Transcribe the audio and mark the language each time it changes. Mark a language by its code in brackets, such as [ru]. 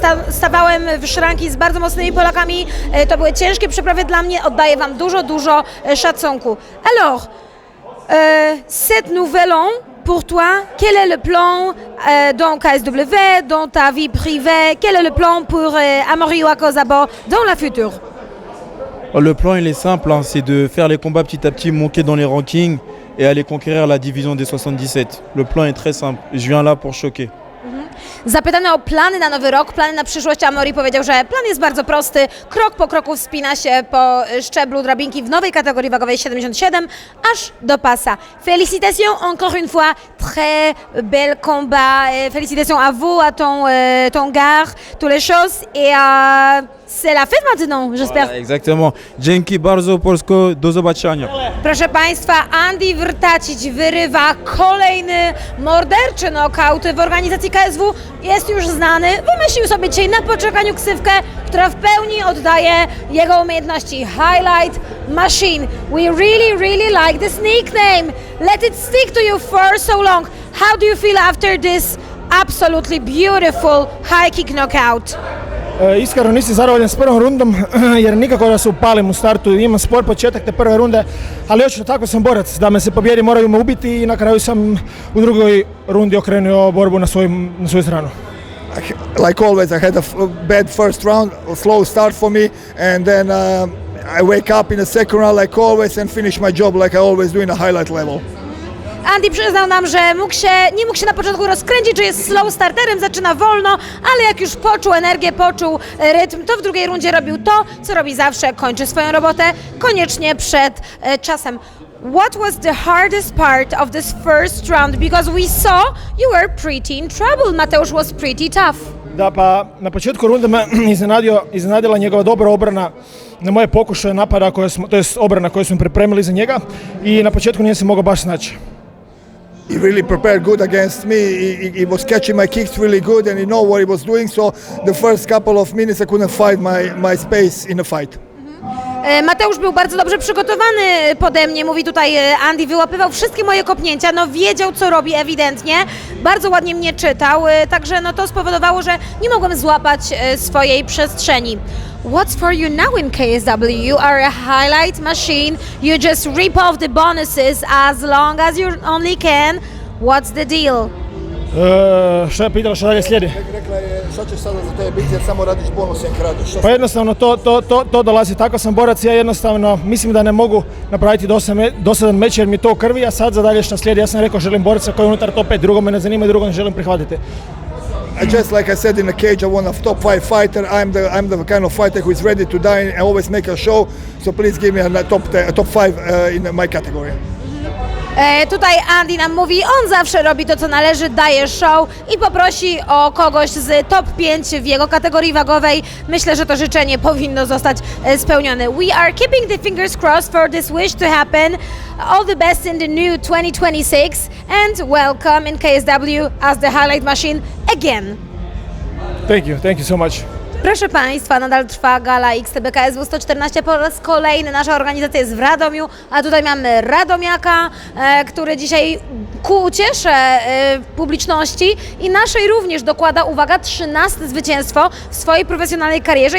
[pl] Stawałem w szranki z bardzo mocnymi Polakami, to były ciężkie przeprawy dla mnie, oddaję Wam dużo szacunku. [fr] Alors, cette nouvelle an pour toi, quel est le plan dans KSW, dans ta vie privée? Quel est le plan pour Amaury Ouakozabo dans la future? Le plan il est simple, hein, c'est de faire les combats petit à petit, monter dans les rankings et aller conquérir la division des 77. Le plan est très simple, je viens là pour choquer. [pl] Zapytany o plany na nowy rok, plany na przyszłość, Amaury powiedział, że plan jest bardzo prosty. Krok po kroku wspina się po szczeblu drabinki w nowej kategorii wagowej 77 aż do pasa. [fr] Félicitations encore une fois, très bel combat. Félicitations à vous, à ton gars, toutes les choses. Et c'est la fête maintenant, j'espère. Voilà, exactement. [pl] Dzięki bardzo Polsko, do zobaczenia. Proszę Państwa, Andy Vrtacic wyrywa kolejny morderczy nokaut w organizacji KSW. Jest już znany, wymyślił sobie dzisiaj na poczekaniu ksywkę, która w pełni oddaje jego umiejętności. [en] Highlight Machine. We really like this nickname. Let it stick to you for so long. How do you feel after this absolutely beautiful high kick knockout? [hr] Iskreno nisam zadovoljan s prvom rundom jer nikako da se upalim u startu, imam spor početak te prve runde, ali očito tako sam borac, da me se pobjedi moraju me ubiti i na kraju sam u drugoj rundi okrenuo borbu na svoju stranu. [en] Like always, I had a bad first round, a slow start for me, and then I wake up in the second round like always and finish my job like I always do in a highlight level. [pl] Andy przyznał nam, że nie mógł się na początku rozkręcić, że jest slow starterem, zaczyna wolno, ale jak już poczuł energię, poczuł rytm, to w drugiej rundzie robił to, co robi zawsze, kończy swoją robotę, koniecznie przed czasem. [en] What was the hardest part of this first round? Because we saw you were pretty in trouble. Mateusz was pretty tough. [hr] Da, pa na početku runde me iznenadila njegova dobra obrana na moje pokušaje napada, to jest obrana koju smo pripremili za njega i na početku nije se mogao baš snaći. [en] He really prepared good against me. He was catching my kicks really good and he know what he was doing. So the first couple of minutes I couldn't find my space in the fight. [pl] Mateusz był bardzo dobrze przygotowany pode mnie, mówi tutaj Andy, wyłapywał wszystkie moje kopnięcia, no wiedział co robi ewidentnie, bardzo ładnie mnie czytał, także no to spowodowało, że nie mogłem złapać swojej przestrzeni. [en] What's for you now in KSW? You are a highlight machine, you just rip off the bonuses as long as you only can. What's the deal? [hr] Što je pitala, što dalje slijedi? Rekla je, šta ćeš sada za tebe biti jer samo radiš bonuse i kradiš? Pa jednostavno to dolazi, tako sam borac, ja jednostavno mislim da ne mogu napraviti dosadan meč jer mi to u krvi, a sad za dalje što slijedi, ja sam rekao želim borca koji je unutar top 5, drugo me ne zanima i drugo ne želim prihvatiti. [en] Just like I said in the cage, I want a top 5 fighter. I'm the kind of fighter who is ready to die and always make a show. So please give me a top 5 in my category. [pl] Tutaj Andy nam mówi, on zawsze robi to co należy, daje show i poprosi o kogoś z top 5 w jego kategorii wagowej. Myślę, że to życzenie powinno zostać spełnione. [en] We are keeping the fingers crossed for this wish to happen. All the best in the new 2026 and welcome in KSW as the highlight machine again. Thank you so much. [pl] Proszę Państwa, nadal trwa gala XTB KSW 114 po raz kolejny. Nasza organizacja jest w Radomiu, a tutaj mamy Radomiaka, który dzisiaj ku uciesze publiczności i naszej również dokłada, uwaga, 13 zwycięstwo w swojej profesjonalnej karierze.